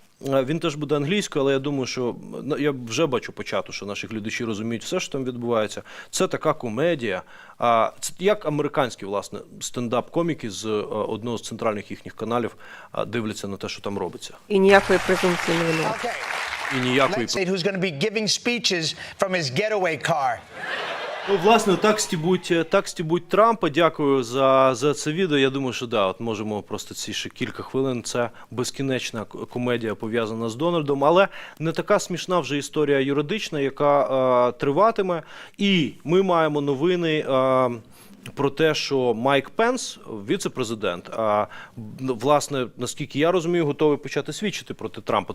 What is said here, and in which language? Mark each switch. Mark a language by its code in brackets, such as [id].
[uk] Він теж буде англійською, але я думаю, що я вже бачу початку, що наші глядачі розуміють все, що там відбувається. Це така комедія. Це як американські, власне, стендап-коміки з одного з центральних їхніх каналів дивляться на те, що там робиться. І ніякої презумпції не винуватий. І ніякої... [en] Who's going to be giving speeches from his getaway car. [uk] Ну, власне, так стібуть Трампа. Дякую за це відео. Я думаю, що от можемо просто ці ще кілька хвилин. Це безкінечна комедія, пов'язана з Дональдом, але не така смішна вже історія юридична, яка триватиме. І ми маємо новини про те, що Майк Пенс, віце-президент, власне, наскільки я розумію, готовий почати свідчити проти Трампа.